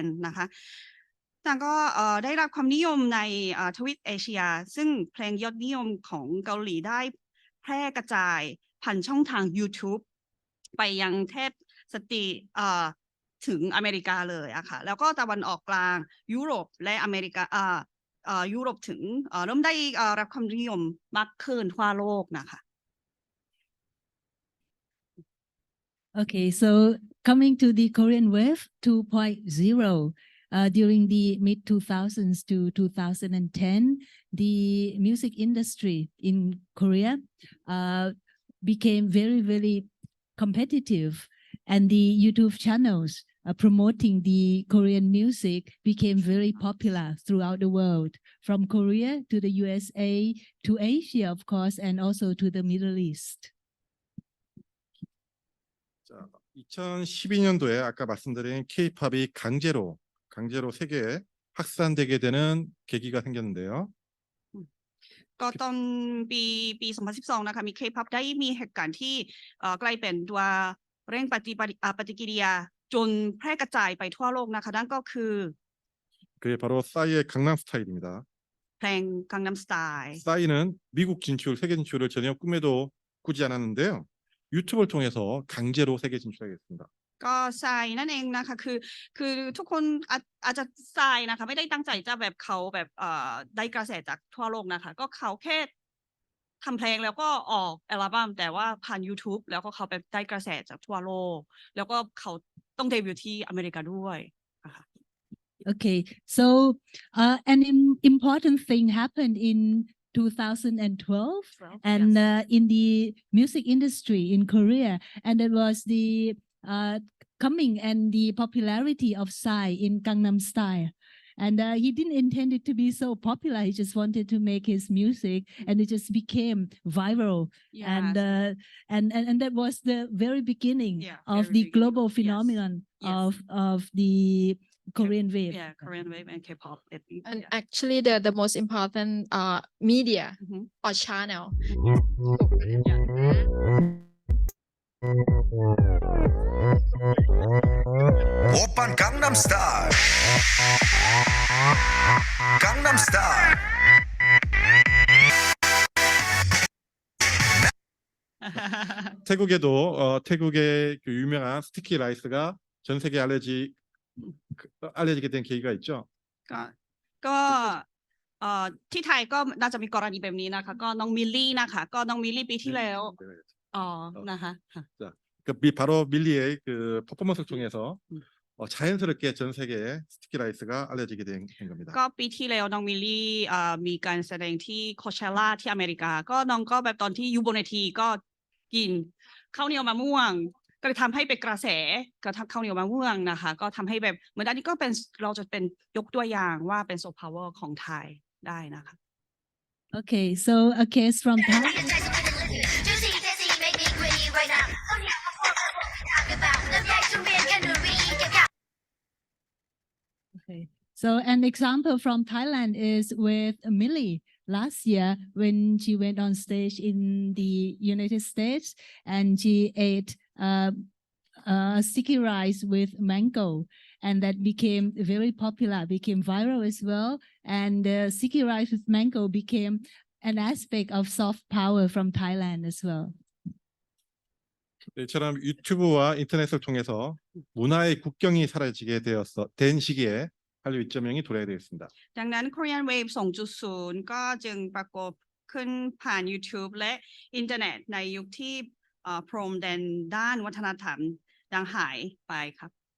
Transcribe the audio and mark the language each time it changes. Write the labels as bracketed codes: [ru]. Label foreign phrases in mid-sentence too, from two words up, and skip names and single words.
[th] นะคะต่างก็ได้รับความนิยมในทวีปเอเชียซึ่งเพลงยอดนิยมของเกาหลีได้แพร่กระจายผ่านช่องทาง YouTube ไปยังแทบสติถึงอเมริกาเลยอะค่ะแล้วก็ตะวันออกกลางยุโรปและอเมริกายุโรปถึงเริ่มได้รับความนิยมมากขึ้นทั่วโลกนะคะ [en] Okay, so coming to the Korean Wave 2.0, during the mid 2000s to 2010, the music industry in Korea became very, very competitive, and the YouTube channels promoting the Korean music became very popular throughout the world, from Korea to the USA to Asia, of course, and also to the Middle East. [ko] 자, 2012년도에 아까 말씀드린 K-팝이 강제로 세계에 확산되게 되는 계기가 생겼는데요. [th] ก็ตอนปี 2012 นะคะมี K-pop ได้มีเหตุการณ์ที่กลายเป็นตัวเร่งปฏิกิริยาจนแพร่กระจายไปทั่วโลกนะคะนั่นก็คือ [ko] 그게 바로 싸이의 강남 스타일입니다. [th] เพลง Gangnam Style [ko] 싸이는 미국 진출, 세계 진출을 전혀 꿈에도 꾸지 않았는데요. 유튜브를 통해서 강제로 세계 진출하게 됐습니다. [th] ก็ทรายนั่นเองนะคะคือทุกคนอาจจะทรายนะคะไม่ได้ตั้งใจจะแบบเขาแบบได้กระแสจากทั่วโลกนะคะก็เขาแค่ทำเพลงแล้วก็ออกอัลบั้มแต่ว่าผ่าน YouTube แล้วก็เขาแบบได้กระแสจากทั่วโลกแล้วก็เขาต้องเดบิวต์ที่อเมริกาด้วยนะคะ [en] Okay, so an important thing happened in 2012 and in the music industry in Korea, and it was the coming and the popularity of Psy in Gangnam Style. And he didn't intend it to be so popular. He just wanted to make his music, and it just became viral. And that was the very beginning of the global phenomenon of the Korean wave. Yeah, Korean wave and K-pop. And actually the most important media or channel. [ko] 오빤 강남 스타일 강남 스타일 태국의 그 유명한 스티키 라이스가 전 세계에 알려지게 된 계기가 있죠. [th] ก็ที่ไทยก็น่าจะมีกรณีแบบนี้นะคะก็น้องมิลลี่นะคะก็น้องมิลลี่ปีที่แล้วนะคะ [ko] 자, 바로 밀리의 그 퍼포먼스를 통해서 자연스럽게 전 세계에 스티키 라이스가 알려지게 된 겁니다. [th] ก็ปีที่แล้วน้องมิลลี่มีการแสดงที่โคเชล่าที่อเมริกาก็น้องก็แบบตอนที่อยู่บนเวทีก็กินข้าวเหนียวมะม่วงก็เลยทำให้เป็นกระแสกระทั่งข้าวเหนียวมะม่วงนะคะก็ทำให้แบบเหมือนอันนี้ก็เป็นเราจะเป็นยกตัวอย่างว่าเป็น [en] soft power [th] ของไทยได้นะคะ [en] Okay, so a case from Thailand. Okay, so an example from Thailand is with Millie last year when she went on stage in the United States and she ate sticky rice with mango, and that became very popular, became viral as well. And sticky rice with mango became an aspect of soft power from Thailand as well. [ko] 이처럼 유튜브와 인터넷을 통해서 문화의 국경이 사라지게 된 시기에 한류 2.0이 도래하게 되었습니다. [th] ดังนั้น [en] Korean Wave 2.0 [th] ก็จึงปรากฏขึ้นผ่าน YouTube และอินเทอร์เน็ตในยุคที่พรมแดนด้านวัฒนธรรมยังหายไปครับ